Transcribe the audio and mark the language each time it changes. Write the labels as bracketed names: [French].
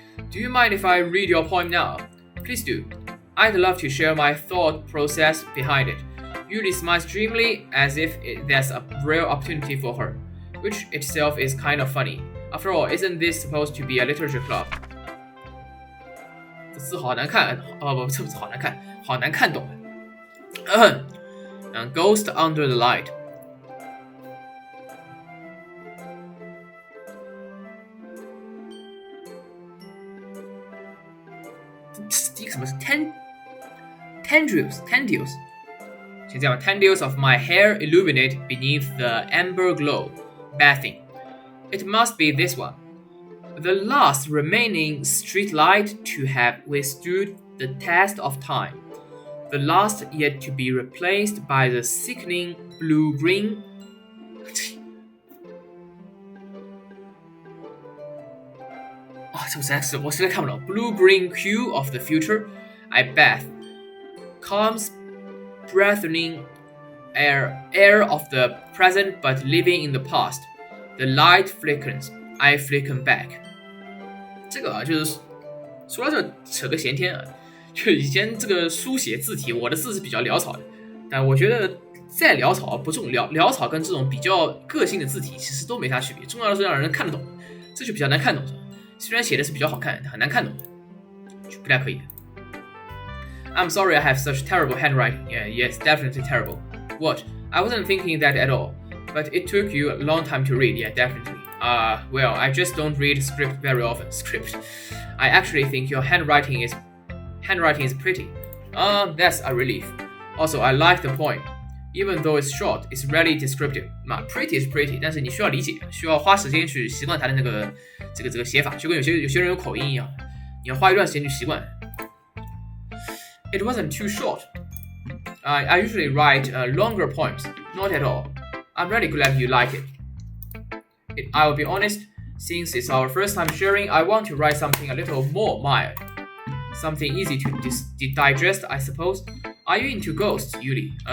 [English] Do you mind if I read your poem now? Please do. I'd love to share my thought process behind it. Yuri smiles dreamily as if there's a rare opportunity for her, which itself is kind of funny. After all, isn't this supposed to be a literature club? [Chinese] 这字好难看，不，这不是好难看，好难看懂。 [English] Ghost under the light. [Chinese] 第一个什么是 tendrils？先这样 [English] tendrils of my hair illuminate beneath the amber glow, bathing. It must be this one. The last remaining street light to have withstood the test of time. The last yet to be replaced by the sickening blue-green. [Chinese] 这我实在看不懂。 [English] Blue-green hue of the future. I bathe. Calm, breathing air of the present, but living in the past. The light flickers. I flicker back. [Chinese] 这个就是说到这扯个闲天啊，就以前这个书写字体，我的字是比较潦草的，但我觉得再潦草不重要，潦草跟这种比较个性的字体其实都没啥区别，重要的是让人看得懂，这就比较难看懂。虽然写的是比较好看，很难看懂，就不太可以。 [English] I'm sorry I have such terrible handwriting. Yeah, yes, definitely terrible. What? I wasn't thinking that at all. But it took you a long time to read. Yeah, definitely. Well, I just don't read script very often. Script. I actually think your handwriting is pretty. That's a relief. Also, I like the poem. Even though it's short, it's really descriptive. Pretty is pretty, [Chinese] 但是你需要理解，需要花时间去习惯它的那个这个写法，就跟有些人有口音一样，你要花一段时间去习惯。 [English] It wasn't too short. I usually write longer poems. Not at all. I'm really glad you like it. I'll be honest, since it's our first time sharing, I want to write something a little more mild. Something easy to digest, I suppose. Are you into ghosts, Yuri?